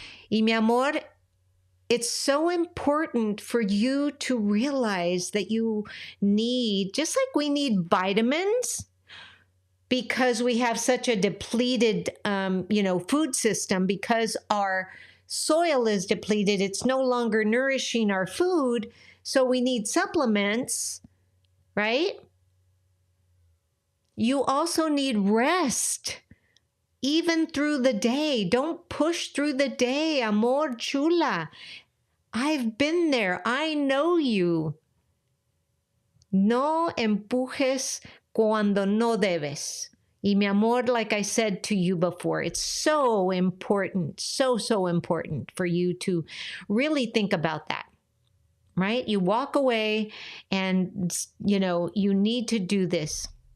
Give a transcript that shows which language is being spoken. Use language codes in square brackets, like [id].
[es] Y mi amor, [en] it's so important for you to realize that you need, just like we need vitamins, because we have such a depleted, food system, because our soil is depleted, it's no longer nourishing our food, so we need supplements, right? You also need rest. Even through the day. Don't push through the day, amor chula. I've been there. I know you. [es] No empujes cuando no debes. Y mi amor, [en] like I said to you before, it's so important, so important for you to really think about that, right? You walk away and, you need to do this.